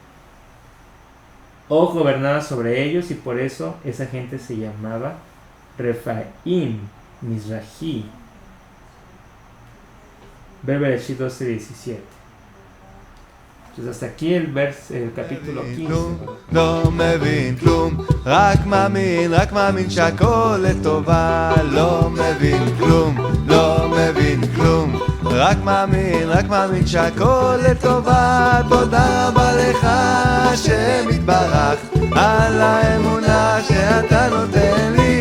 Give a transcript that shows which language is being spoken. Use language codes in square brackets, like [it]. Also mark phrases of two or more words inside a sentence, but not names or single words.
[es] Og gobernaba sobre ellos y por eso esa gente se llamaba Refaim, Mizrahi. Bereshit 12:17. Entonces hasta aquí el capítulo 15. [he] לא מבין כלום, רק מאמין שהכל לטובה. לא מבין כלום, לא מבין כלום, רק מאמין שהכל לטובה. תודה רבה לך השם יתברך על האמונה שאתה נותן לי.